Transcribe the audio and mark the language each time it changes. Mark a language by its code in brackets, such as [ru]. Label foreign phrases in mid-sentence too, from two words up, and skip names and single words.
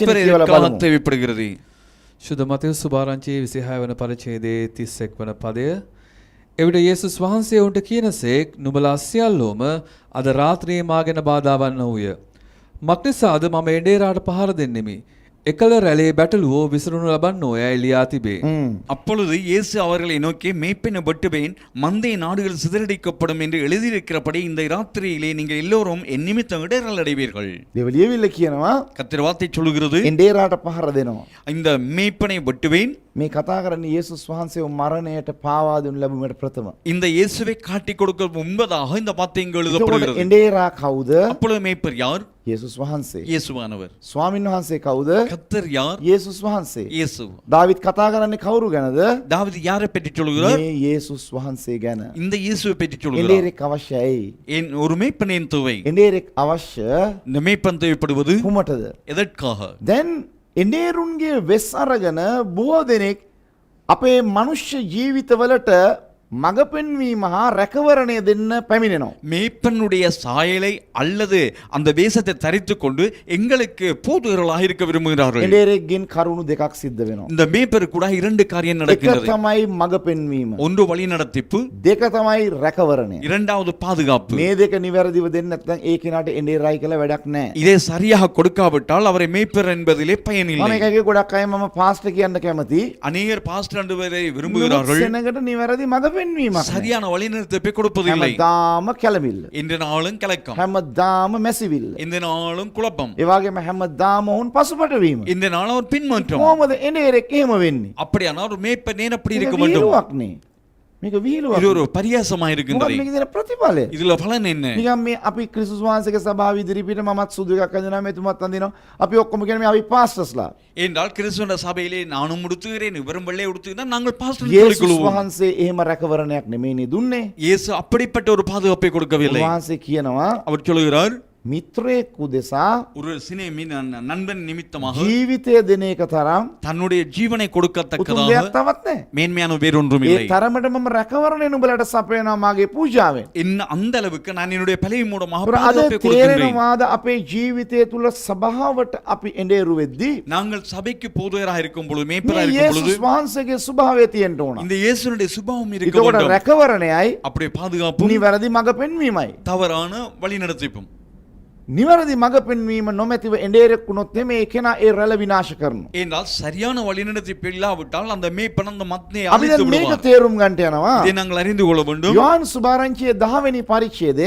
[ta] மேய்ப்பர் [si] කියවලා [ta] எதற்காக [si] බලමු. [ta] தேவைப்படுகிறது? [si] ශුද්ධ මතෙව් සුභාරංචියේ 26 වන පරිච්ඡේදයේ 31 වන පදය. එවිට යේසුස් වහන්සේ උන්ට කියනසේක් නුඹලා සියල්ලෝම අද රාත්‍රියේ මාගෙන බාධාවන්න වූය. මක්නිසාද මම එඬේරාට පහර දෙන්නෙමි. එකල රැළේ බැටළුවෝ විසරුණු ලබන්නෝ යයි ලියා තිබේ. [ta] அப்பொழுது இயேசு அவர்களை நோக்கி மேய்ப்பனை வெட்டுவேன், மந்தை நாடுகள் சிதறடிக்கப்படும் என்று எழுதியிருக்கிறபடி இந்த ராத்திரியிலே நீங்கள் எல்லோரும் என் நிமித்தம் இடரல் அடைவீர்கள். [si] දෙවලියවිල්ල කියනවා [ta] கர்த்தர் வார்த்தை சொல்லுகிறது, [si] එඬේරාට පහර දෙනවා. [ta] இந்த மேய்ப்பனை வெட்டுவேன். [si] මේ කතා කරන්නේ යේසුස් වහන්සේව මරණයට පාවා දුන් ලැබුමට ප්‍රථම. [ta] இந்த இயேசுவை காட்டிக் கொடுக்க முன்பதாக இந்த வார்த்தை இங்கு [si] එතකොට [ta] எழுதப்படுகிறது. [si] එඬේරා කවුද? [ta] அப்பொழுது மேய்ப்பர் யார்? [si] යේසුස් වහන්සේ. [ta] இயேசுவானவர். [si] ස්වාමින් වහන්සේ කවුද? [ta] கர்த்தர் யார்? [si] යේසුස් වහන්සේ. [ta] இயேசு. [si] දාවිත් කතා කරන්නේ කවුරු ගැනද? [ta] தாவீது யாரை பற்றி சொல்கிறார்? [si] මේ යේසුස් වහන්සේ ගැන. [ta] இந்த இயேசுவை பற்றி சொல்கிறார். [si] එඬේරෙක් අවශ්‍යයි. [ta] என் ஒரு மேய்ப்பன் என் தேவை. [si] එඬේරෙක් අවශ්‍ය [ta] இந்த மேய்ப்பன் தேவைப்படுவது [si] කුමටද? [ta] எதற்காக? [si] දැන් එඬේරුන්ගේ වෙස් අරගෙන බොහෝ දෙනෙක් අපේ මනුෂ්‍ය ජීවිතවලට මඟ පෙන්වීම හා රැකවරණය දෙන්න පැමිණෙනවා. [ta] மேய்ப்பனுடைய சாயலை அல்லது அந்த வேஷத்தை தரித்துக் கொண்டு எங்களுக்கு போதுகர்களாக இருக்க விரும்புகிறார்கள். [si] එඬේරෙක්ගෙන් කරුණු දෙකක් සිද්ධ වෙනවා. [ta] இந்த மேய்ப்பர் கூட இரண்டு காரியம் [si] එක [ta] நடக்கின்றது. [si] තමයි මඟ පෙන්වීම. [ta] ஒன்று வழி நடத்திப்பு, [si] දෙක තමයි රැකවරණය. [ta] இரண்டாவது பாதுகாப்பு. [si] මේ දෙක නිවැරදිව දෙන්න නැත්නම් ඒ කෙනාට එඬේරායි කියලා වැඩක් නැහැ. [ta] இதை சரியாக கொடுக்காவிட்டால் அவரை மேய்ப்பர் என்பதிலே பயனில்லை. [si] මම එකගේ ගොඩක් අය මම පාස්ටර් කියන්න කැමති. [ta] அநேகர் பாஸ்டர் என்பவரை விரும்புகிறார்கள். [si] සෙනඟට නිවැරදි මඟ පෙන්වීමක්. [ta] சரியான வழிநிறுத்தப்பை கொடுப்பதில்லை. [si] හැමදාම කැළමිල්ල. [ta] இந்த நாளும் கலக்கம், [si] හැමදාම මැසිවිල්ල. [ta] இந்த நாளும் குழப்பம், [si] ඒ වගේම හැමදාම ඔවුන් පසුබට වීම. [ta] இந்த நாளும் ஒரு பின்மாற்றம். [si] කොහොමද එඬේරෙක් එහෙම වෙන්නේ? [ta] அப்படியானால் ஒரு மேய்ப்பன் ஏன் அப்படி [si] මේක [ta] இருக்க வேண்டும்? [si] විහිළුවක් නේ. මේක විහිළුවක්. [ta] இது ஒரு பரியாசமா [si] මොකක්ද [ta] இருக்கின்றது. [si] මේකේ තියෙන ප්‍රතිඵලය? [ta] இதுல பலன் என்ன? [si] නිකන් මේ අපි ක්‍රිස්තුස් වහන්සේගේ සභාව ඉදිරිපිට මමත් සුදු එකක් අඳිනවා මෙතුමත් අඳිනවා. අපි ඔක්කොම කියන්නේ මේ අපි පාස්ටර්ස්ලා. [ta] என்றால் கிறிஸ்துவ சபையிலே நானும் உடுத்துகிறேன், இவரும் வெள்ளை உடுத்துகிறார், நாங்கள் பாஸ்டர் [si] යේසුස් [ta] சொல்லிக்கொள்வோம். [si] වහන්සේ එහෙම රැකවරණයක් නෙමෙයිනේ දුන්නේ. [ta] இயேசு அப்படிப்பட்ட ஒரு பாதுகாப்பை கொடுக்கவில்லை. [si] වහන්සේ කියනවා [ta] அவர் சொல்லுகிறார், [si] මිත්‍රයෙකු දෙසා [ta] ஒரு நண்பன் நிமித்தமாக [si] ජීවිතය දෙන එක තරම් [ta] தன்னுடைய ஜீவனை [si] උතුම් [ta] கொடுக்கத்தக்கதாக [si] දෙයක් තවත් නැහැ. [ta] மேன்மையான வேறொன்றும் இல்லை. [si] ඒ තරමට මම රැකවරණය නුඹලට සපයනවා මාගේ පූජාවෙන්. [ta] இன்னும் அந்த அளவுக்கு நான் என்னுடைய பலவி மூலமாக [si] අද [ta] பாதுகாப்பை கொடுக்கின்றேன். [si] තේරෙනවාද අපේ ජීවිතය තුල සභාවට අපි එඬේරු වෙද්දී [ta] நாங்கள் சபைக்கு போதகராக இருக்கும் பொழுது, [si] මේ [ta] மேய்ப்பராக இருக்கும் பொழுது [si] යේසුස් වහන්සේගේ ස්වභාවය තියෙන්න ඕන. [ta] இந்த இயேசுனுடைய சுபாவம் இருக்க [si] එතකොට රැකවරණයයි [ta] அப்படியே பாதுகாப்பும் [si] නිවැරදි මඟ පෙන්වීමයි. [ta] தவறான வழி நடத்திப்பும். [si] නිවැරදි මඟ පෙන්වීම නොමැතිව එඬේරෙක් වුණොත් එමේ ඒ කෙනා ඒ රැළ විනාශ කරනවා. [ta] என்றால் சரியான வழிநடத்தி இல்லாவிட்டால் அந்த மேய்ப்பன் அந்த மத்தியை [si] අපි [ta] அழித்து [si] දැන් මේක [ta] விடுவான். [si] තේරුම් ගන්නට යනවා. [ta] இதை நாங்கள் அறிந்து கொள்ள வேண்டும். [si] යෝහන් සුභාරංචියේ 10 වෙනි පරිච්ඡේදයේ